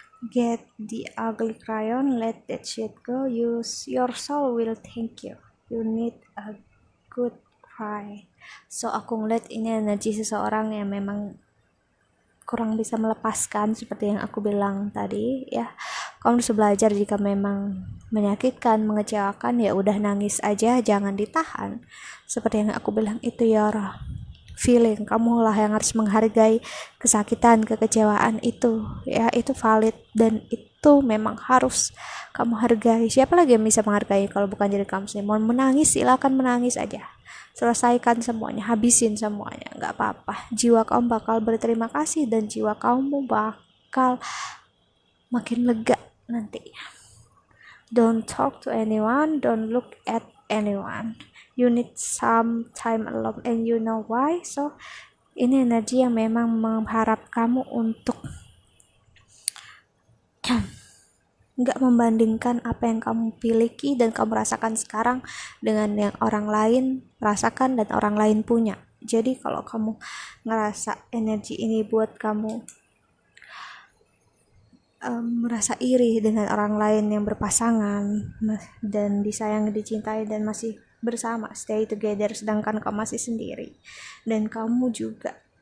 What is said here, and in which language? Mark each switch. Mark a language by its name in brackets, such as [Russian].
[English] Get the ugly crayon, let that shit go. Your soul will thank you. You need a good cry. [Indonesian] So aku ngeliat ini energi seseorang yang memang kurang bisa melepaskan, seperti yang aku bilang tadi ya. Kamu harus belajar, jika memang menyakitkan, mengecewakan, ya udah nangis aja, jangan ditahan. Seperti yang aku bilang, itu your feeling, kamu lah yang harus menghargai kesakitan, kekecewaan itu ya, itu valid dan itu memang harus kamu hargai. Siapa lagi yang bisa menghargai kalau bukan diri kamu sendiri? Mau menangis, silakan menangis aja, selesaikan semuanya, habisin semuanya, nggak apa-apa. Jiwa kamu bakal berterima kasih, dan jiwa kamu bakal makin lega nanti. [English] Don't talk to anyone, don't look at anyone. You need some time alone, and you know why. [Indonesian] So ini energi yang memang mengharap kamu untuk nggak membandingkan apa yang kamu miliki dan kamu rasakan sekarang dengan yang orang lain rasakan dan orang lain punya. Jadi kalau kamu ngerasa energi ini buat kamu merasa iri dengan orang lain yang berpasangan dan disayang, dicintai, dan masih bersama, stay together, sedangkan kamu masih sendiri, dan kamu juga